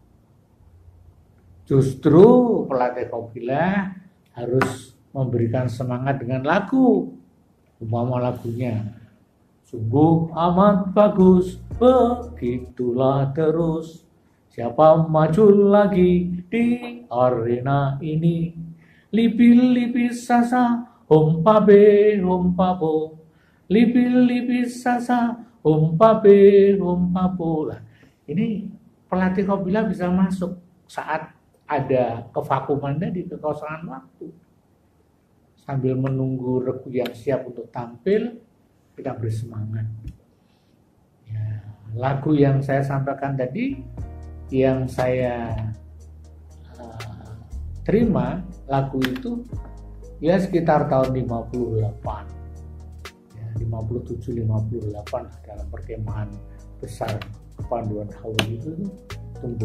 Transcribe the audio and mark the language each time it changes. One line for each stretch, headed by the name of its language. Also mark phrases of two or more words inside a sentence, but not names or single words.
Indonesian: Justru pelatih qabilah harus memberikan semangat dengan lagu, umpama lagunya sungguh amat bagus, begitulah terus, siapa maju lagi di arena ini, lipi-lipi sasa, Hompabe, hompabo, lipi sasa, hompabe, hompabo. Lah, ini pelatih Qabila bisa masuk saat ada kevakuman tadi, kekosongan waktu. Sambil menunggu regu yang siap untuk tampil, kita bersemangat. Ya, lagu yang saya sampaikan tadi, yang saya terima, lagu itu ya sekitar tahun 58, ya, 57-58 dalam perkemahan besar Kepanduan Hauli itu tumbuh.